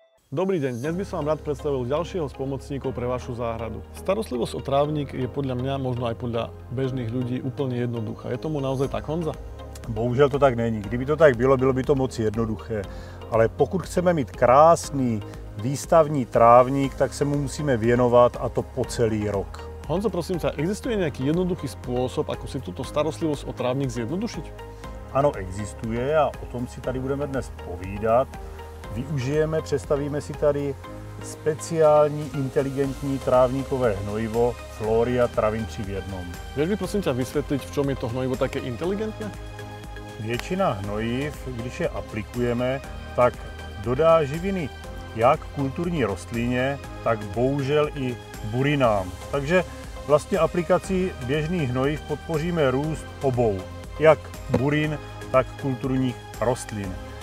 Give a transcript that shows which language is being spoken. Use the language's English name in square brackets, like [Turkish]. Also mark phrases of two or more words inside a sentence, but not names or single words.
[Slovak] Dobrý deň, dnes by som vám rád predstavil ďalšieho z pomocníkov pre vašu záhradu. Starostlivosť o trávnik je podľa mňa, možno aj podľa bežných ľudí, úplne jednoduchá. Je tomu naozaj tak, Honza? [Czech] Bohužel to tak není. Kdyby to tak bylo, bylo by to moc jednoduché. Ale pokud chceme mít krásný výstavní trávník, tak se mu musíme věnovat, a to po celý rok. [Slovak] Honzo, prosím ťa, existuje nejaký jednoduchý spôsob, ako si túto starostlivosť o trávnik zjednodušiť? [Czech] Ano, existuje a o tom si tady budeme dnes povídat. Využijeme, představíme si tady speciální inteligentní trávníkové hnojivo Floria Travin 3 v 1. [Slovak] Vieš mi prosím ťa vysvetliť, v čom je to hnojivo také inteligentné? [Czech] Většina hnojiv, když je aplikujeme, tak dodá živiny jak kulturní rostlině, tak bohužel i burinám. Takže vlastně aplikací běžných hnojiv podpoříme růst obou, jak burin, tak kulturních rostlin.